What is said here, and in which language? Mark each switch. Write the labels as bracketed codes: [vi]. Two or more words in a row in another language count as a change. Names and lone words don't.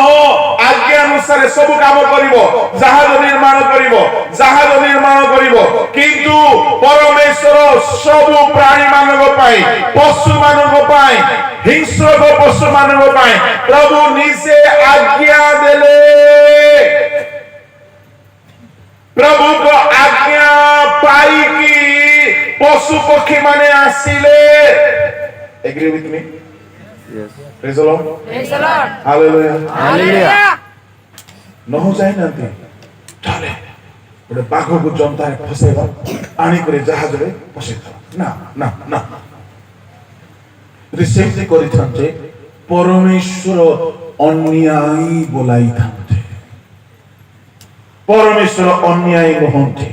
[or] ଆଜ୍ଞା ଅନୁସାରେ ସବୁ କାମ କରିବ ଜାହାଜ ନିର୍ମାଣ କରିବ କିନ୍ତୁ ପରମେଶ୍ୱର ସବୁ ପ୍ରାଣୀ ମାନଙ୍କ ପାଇଁ ପଶୁ ମାନଙ୍କ ପାଇଁ ହିଂସ୍ର ପଶୁ ମାନଙ୍କ ପାଇଁ ପ୍ରଭୁ ନିଜେ ଆଜ୍ଞା ଦେଲେ ପ୍ରଭୁଙ୍କ ଆଜ୍ଞା ପାଇକି ପଶୁ ପକ୍ଷୀ ମାନେ ଆସିଲେ [en] agree with me Yes. praise the Lord Praise the Lord. hallelujah Hallelujah. [or] ନହ ଯାଇନାହାନ୍ତି ଚାଲେ ଗୋଟେ ବାଘକୁ ଜନ୍ତାରେ ଫସେଇବା ଆଣିକରି ଜାହାଜରେ ପସେଇଥାଉ ନା ନା ନା ଯଦି ସେମିତି କରିଥାନ୍ତେ ପରମେଶ୍ୱର ଅନ୍ୟାୟୀ ବୋଲାଇଥାନ୍ତେ ପରମେଶ୍ୱର ଅନ୍ୟାୟୀ ନୁହନ୍ତି